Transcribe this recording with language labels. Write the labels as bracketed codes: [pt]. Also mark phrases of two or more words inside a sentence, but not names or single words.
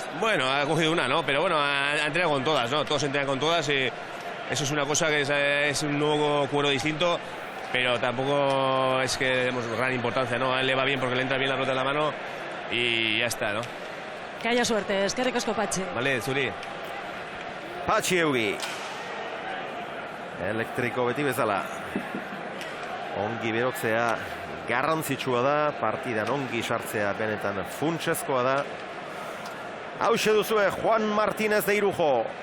[es] Bueno, ha cogido una, ¿no? Pero bueno, ha entrenado con todas, ¿no? Todos entrenan con todas y eso es una cosa que es un nuevo cuero distinto, pero tampoco es que demos gran importancia, ¿no? A él le va bien porque le entra bien la pelota en la mano y ya está, ¿no? Que haya suerte, [eu] eskerrik asko Patxi. Vale, zuri. Patxi Eugi. Elektriko beti bezala. Ongi berotzea garrantzitsua da, partidan ongi sartzea benetan funtsezkoa da. Hauxe duzue Juan Martínez de Irujo.